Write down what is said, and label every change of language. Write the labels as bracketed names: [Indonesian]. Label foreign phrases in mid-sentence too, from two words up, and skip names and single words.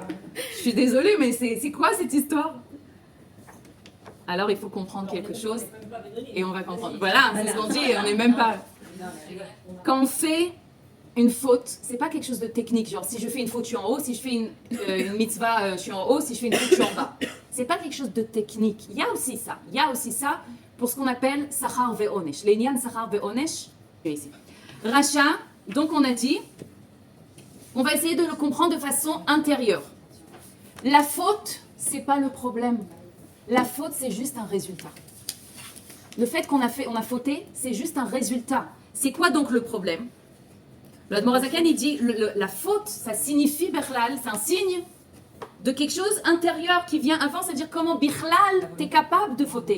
[French] Je suis désolée, mais c'est quoi cette histoire? Alors il faut comprendre quelque chose et on va comprendre. Voilà, c'est ce qu'on dit, on n'est même pas. Quand on fait une faute, c'est pas quelque chose de technique, genre si je fais une faute, je suis en haut, si je fais une mitzvah, je suis en haut, si je fais une faute, je suis en bas. C'est pas quelque chose de technique. Il y a aussi ça pour ce qu'on appelle [Hebrew] שכר ועונש. לענין שכר ועונש, [French] ici. Racha, donc on a dit, on va essayer de le comprendre de façon intérieure. La faute, c'est pas le problème. La faute, c'est juste un résultat. Le fait qu'on a fauté, c'est juste un résultat. C'est quoi donc le problème? L'Admor Azaken, il dit, la faute, ça signifie, Bichlal, c'est un signe de quelque chose intérieur qui vient avant, c'est-à-dire comment, Bichlal, tu es capable de fauter.